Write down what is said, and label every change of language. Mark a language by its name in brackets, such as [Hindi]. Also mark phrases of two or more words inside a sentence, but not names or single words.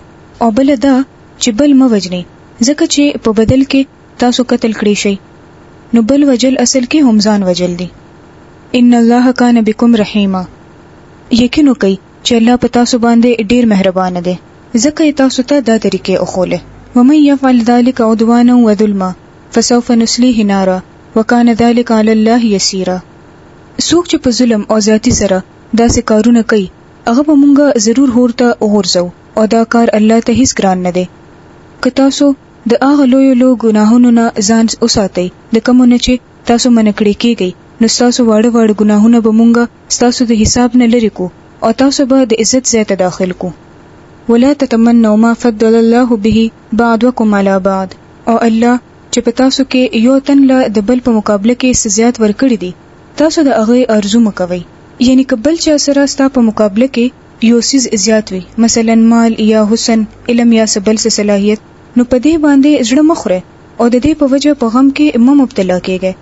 [Pashto] او بل دا چې بل مه وژنئ، ځکه چې په بدل کې تاسو قتل کړی شئ، نو بل وجل اصل کې هم ځان وجل دي. [Arabic] ان الله کان بكم رحیما، [Pashto] یقین وکئ چې الله په تاسو باندې ډیر مهربان دی، ځکه تاسو ته دا طریقې اخوله. [Arabic] ومن يفعل ذلك عدوانا وظلما فسوف نصليه نارا وكان ذلك على الله يسيرا. [Pashto] څوک چې په ظلم او ذاتی سره داسې کارونه کوي هغه به مونږه ضرور هورته وغورځو، او دا کار الله ته هیڅ ګران نه دی. که تاسو د هغه لویو ګناهونو نه ځان وساتئ د کومو نه چې تاسو منع کړی کیږئ، نو تاسو واړه واړه ګناهونه به مونږه تاسو د حساب نه لري کو او تاسو به د عزت ځای ته داخل کو. [Arabic] ولا تتمنوا ما فضل الله به بعضكم على بعض، [Pashto] او الله چې په تاسو کې یو تن له د بل په مقابله کې زیات ورکړي دي، تاسو د هغه ارزو مکوئ. یعنی کبل چې سره ستا په مقابله کې یو سیز زیات وي، مثلا مال یا حسن، علم یا سبل څه صلاحیت، نو په دې باندې زړه مخره او د دې په وجه په غم کې مبتلا کېږي.